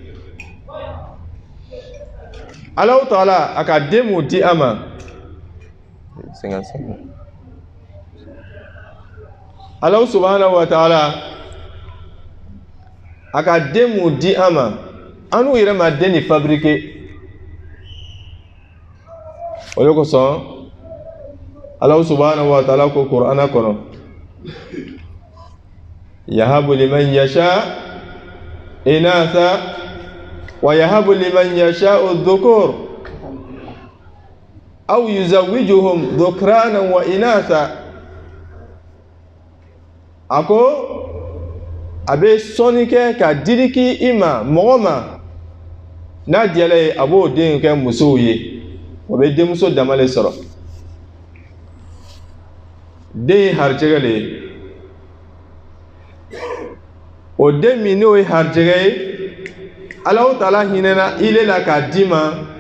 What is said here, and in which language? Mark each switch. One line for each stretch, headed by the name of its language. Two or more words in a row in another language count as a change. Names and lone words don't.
Bambara: Allahu Ta'ala a ka den mun di a ma
Arabic: الله سبحانه وتعالى
Bambara: a ka den mun di a ma an n'u yɛrɛ ma den ni fabriquer o de kosɔn
Arabic: الله سبحانه وتعالى
Bambara: ko Qur'ana kɔnɔ
Arabic: يهب لمن يشاء إناثا ويهب لمن يشاء الذكور أو يزوجهم ذكرانا وإناثا
Bambara: ako abe sɔnni kɛ ka diriki i ma mɔgɔ ma n'a diyala ye a b'o den kɛ musow ye o bɛ denmuso dama le sɔrɔ den ye harijɛgɛ le ye o den min n'o ye harijɛgɛ ye Allahu Ta'ala hinɛna ile la k'a d'i ma